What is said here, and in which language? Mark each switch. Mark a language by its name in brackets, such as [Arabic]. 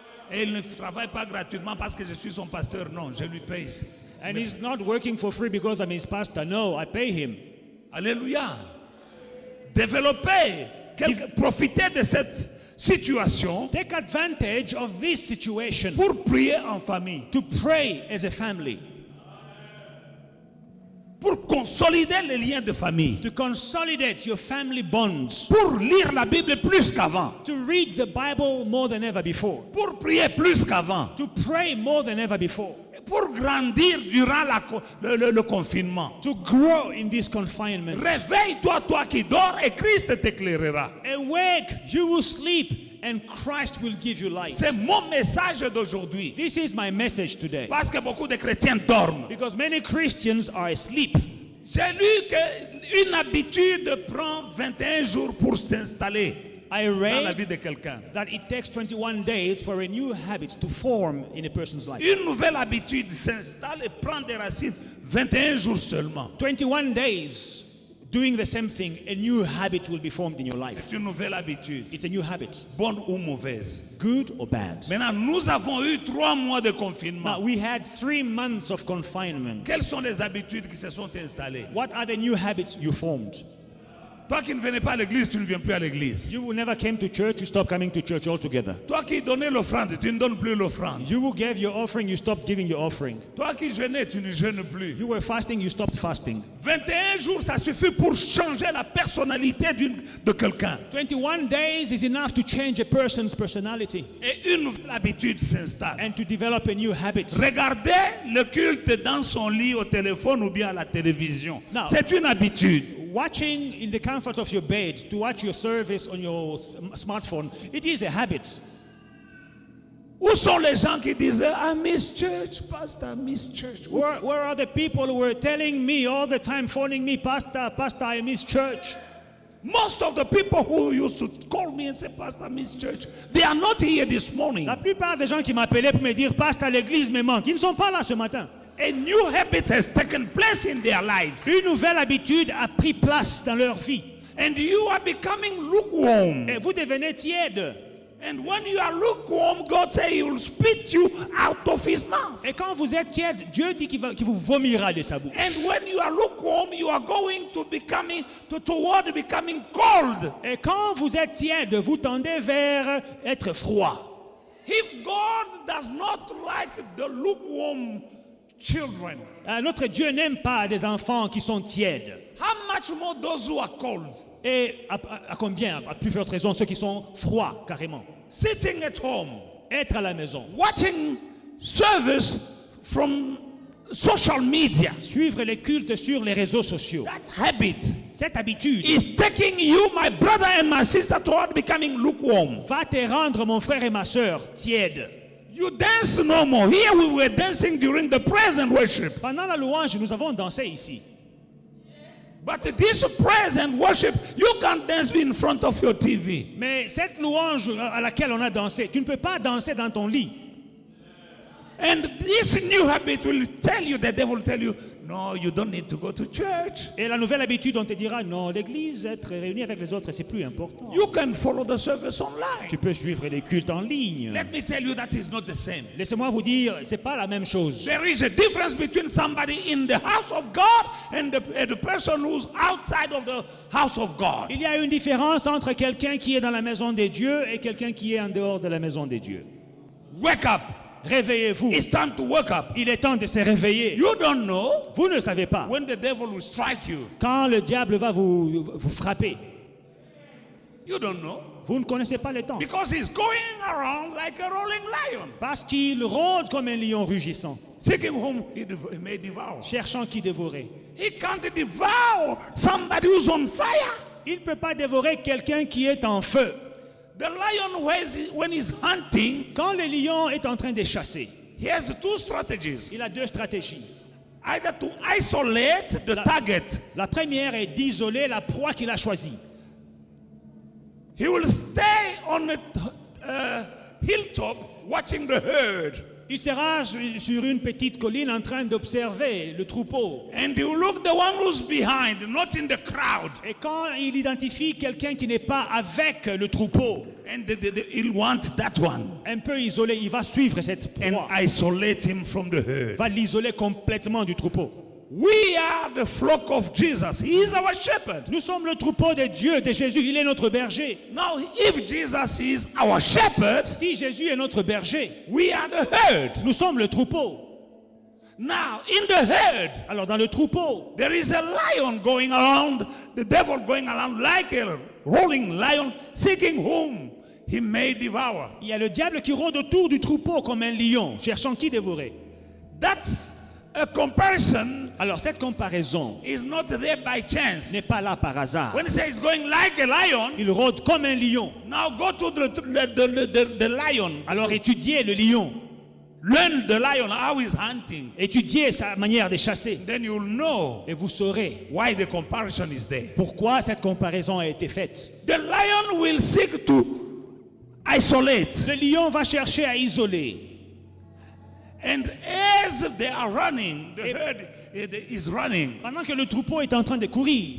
[French] Et il ne travaille pas gratuitement parce que je suis son pasteur. Non, je lui paye. [English] And he's not working for free because I'm his pastor. No, I pay him. [French] Alléluia. Développez, profitez de cette situation [English] Take advantage of this situation [French] pour prier en famille, [English] to pray as a family, [French] pour consolider les liens de famille, [English] to consolidate your family bonds, [French] pour lire la Bible plus qu'avant, [English] to read the Bible more than ever before, [French] pour prier plus qu'avant, [English] to pray more than ever before, [French] pour grandir durant le confinement. [English] to grow in this confinement. [French] Réveille-toi, toi qui dors, et Christ t'éclairera. [English] Awake, you will sleep, and Christ will give you light. [French] C'est mon message d'aujourd'hui. [English] This is my message today. [French] Parce que beaucoup de chrétiens dorment. [English] Because many Christians are asleep. [French] J'ai lu qu'une habitude prend 21 jours pour s'installer [English] I [French] dans la [English] read [French] vie de quelqu'un. [English] that it takes 21 days for a new habit to form in a person's life. [French] Une nouvelle habitude s'installe et prend des racines 21 jours seulement. [English] 21 days doing the same thing, a new habit will be formed in your life. [French] C'est une nouvelle habitude, [English] It's a new habit, [French] bonne ou mauvaise. [English] good or bad. [French] Maintenant, nous avons eu 3 mois de [English] Now, [French] confinement. [English] we had 3 months of confinement. [French] Quelles sont les habitudes qui se sont installées? [English] What are the new habits you formed? [French] Toi qui ne venais pas à l'église, tu ne viens plus à l'église. [English] You who never came to church, you stopped coming to church altogether. [French] Toi qui donnais l'offrande, tu ne donnes plus l'offrande. [English] You who gave your offering, you stopped giving your offering. [French] Toi qui jeûnais, tu ne jeûnes plus. [English] You were fasting, you stopped fasting. [French] 21 jours, ça suffit pour changer la personnalité de quelqu'un. [English] 21 days is enough to change a person's personality [French] Et une nouvelle habitude s'installe. [English] and to develop a new habit. [French] Regardez le culte dans son lit, au téléphone ou bien à la télévision. Non. C'est une habitude. [English] Watching in the comfort of your bed, to watch your service on your smartphone, it is a habit. [French] Où sont les gens qui disaient, [English] I miss church, pastor, I miss church? Where are the people who were telling me all the time, phoning me, Pastor, I miss church? Most of the people who used to call me and say, Pastor, I miss church, they are not here this morning. [French] La plupart des gens qui m'appelaient pour me dire, Pasteur, l'église me manque, ils ne sont pas là ce matin. [English] A new habit has taken place in their lives. [French] Une nouvelle habitude a pris place dans leur vie. [English] And you are becoming lukewarm. [French] Et vous devenez tiède. [English] And when you are lukewarm, God says He will spit you out of His mouth. [French] Et quand vous êtes tiède, Dieu dit qu'il vous vomira de sa bouche. [English] And when you are lukewarm, you are going to toward becoming cold. [French] Et quand vous êtes tiède, vous tendez vers être froid. [English] If God does not like the lukewarm children, [French] Notre Dieu n'aime pas des enfants qui sont tièdes. [English] how much more those who are cold? [French] Et à combien, à plus forte raison, ceux qui sont froids, carrément. [English] Sitting at home, [French] Être à la maison, [English] watching service from social media. [French] suivre les cultes sur les réseaux sociaux. [English] That habit [French] Cette habitude [English] is taking you, my brother and my sister, toward becoming lukewarm. [French] va te rendre, mon frère et ma soeur, tiède. [English] You dance no more. Here we were dancing during the praise and worship. [French] Pendant la louange, nous avons dansé ici. [English] But this praise and worship, you can't dance in front of your TV. [French] Mais cette louange à laquelle on a dansé, tu ne peux pas danser dans ton lit. [English] And this new habit will tell you, the devil will tell you, no, you don't need to go to church. [French] Et la nouvelle habitude, on te dira, non, l'église, être réuni avec les autres, c'est plus important. [English] You can follow the service online. [French] Tu peux suivre les cultes en ligne. [English] Let me tell you that is not the same. [French] Laissez-moi vous dire, c'est pas la même chose. [English] There is a difference between somebody in the house of God and the person who's outside of the house of God. [French] Il y a une différence entre quelqu'un qui est dans la maison des dieux et quelqu'un qui est en dehors de la maison des dieux. [English] Wake up. [French] Réveillez-vous. [English] It's time to wake up. [French] Il est temps de se réveiller. [English] You don't know [French] Vous ne savez pas [English] when the devil will strike you. [French] quand le diable va vous frapper. [English] You don't know. [French] Vous ne connaissez pas les temps. [English] Because he's going around like a rolling lion, [French] Parce qu'il rôde comme un lion rugissant, [English] seeking whom he may devour. [French] cherchant qui dévorer. [English] He can't devour somebody who's on fire. [French] Il ne peut pas dévorer quelqu'un qui est en feu. [English] The lion, when he's hunting, [French] Quand le lion est en train de chasser, [English] he has 2 strategies. [French] il a 2 stratégies. [English] Either to isolate the target. [French] La première est d'isoler la proie qu'il a choisie. [English] He will stay on a hilltop watching the herd. [French] Il sera sur une petite colline en train d'observer le troupeau. [English] And he will look the one who's behind, not in the crowd. [French] Et quand il identifie quelqu'un qui n'est pas avec le troupeau, [English] And he'll want that one. [French] un peu isolé, il va suivre cette [English] And [French] proie. [English] isolate him from the herd. [French] Va l'isoler complètement du troupeau. [English] We are the flock of Jesus. He is our shepherd. [French] Nous sommes le troupeau de Dieu, de Jésus. Il est notre berger. [English] Now, if Jesus is our shepherd, [French] Si Jésus est notre berger, [English] we are the herd. [French] nous sommes le troupeau. [English] Now, in the herd, [French] Alors dans le troupeau, [English] there is a lion going around, the devil going around like a rolling lion, seeking whom he may devour. [French] il y a le diable qui rôde autour du troupeau comme un lion, cherchant qui dévorer. [English] That's a comparison [French] Alors cette comparaison [English] is not there by chance. [French] n'est pas là par hasard. [English] When he says going like a lion, [French] Il rôde comme un lion. [English] now go to the lion. [French] Alors étudiez le lion. [English] Learn the lion, how he's hunting. [French] Étudiez sa manière de chasser. [English] Then you'll know [French] Et vous saurez [English] why the comparison is there. [French] pourquoi cette comparaison a été faite. [English] The lion will seek to isolate. [French] Le lion va chercher à isoler. [English] And as herds, they are running. The herd is running. [French] Pendant que le troupeau est en train de courir,